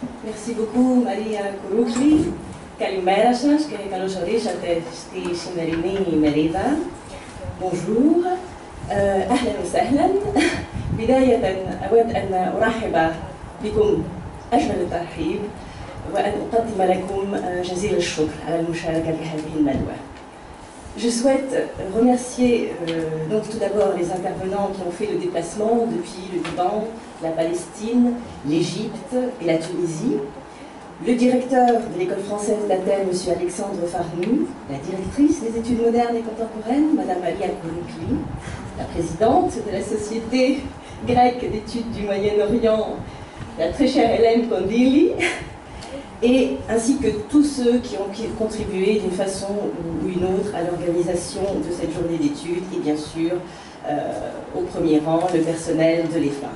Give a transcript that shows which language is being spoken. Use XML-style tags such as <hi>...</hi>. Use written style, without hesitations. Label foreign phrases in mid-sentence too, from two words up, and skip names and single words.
<fr>Merci beaucoup, Maria Kouroukli.</fr> <el>Καλημέρα σας και καλώς ορίσατε στη σημερινή ημερίδα.</el> <fr>Bonjour.</fr> <ar>أهلا وسهلا. بداية أود أن أرحب بكم أجمل الترحيب وأن أقدم لكم جزيل الشكر على المشاركة في هذه الندوة.</ar> <fr>Je souhaite remercier donc tout d'abord les intervenants qui ont fait le déplacement depuis le Liban, la Palestine, l'Égypte et la Tunisie, le directeur de l'école française d'Athènes, M. Alexandre Farnou, la directrice des études modernes et contemporaines, Mme Maria Kouroukli, la présidente de la Société grecque d'études du Moyen-Orient, la très chère Hélène Kondili, et ainsi que tous ceux qui ont contribué d'une façon ou une autre à l'organisation de cette journée d'études et bien sûr au premier rang le personnel de l'EFA.</fr>